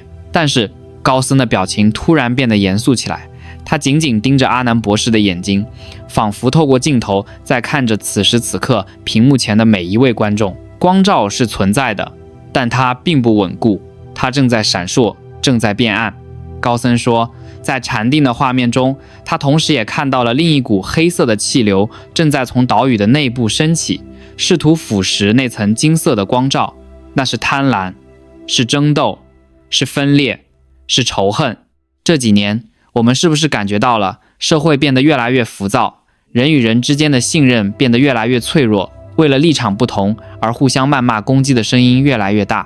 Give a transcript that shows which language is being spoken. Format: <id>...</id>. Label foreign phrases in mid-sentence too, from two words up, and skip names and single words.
<zh>但是高僧的表情突然變得嚴肅起來，他緊緊盯着阿南博士的眼睛，仿佛透過鏡頭在看着此時此刻屏幕前的每一位觀眾。光照是存在的，但它並不穩固，它正在閃爍，正在變暗。高僧說，在禪定的畫面中，他同時也看到了另一股黑色的氣流正在從島嶼的內部升起，試圖腐蝕那層金色的光罩。那是貪婪，是爭鬥，是分裂，是仇恨。這幾年，我們是不是感覺到了社會變得越來越浮躁，人與人之間的信任變得越來越脆弱，為了立場不同而互相謾罵攻擊的聲音越來越大？</zh>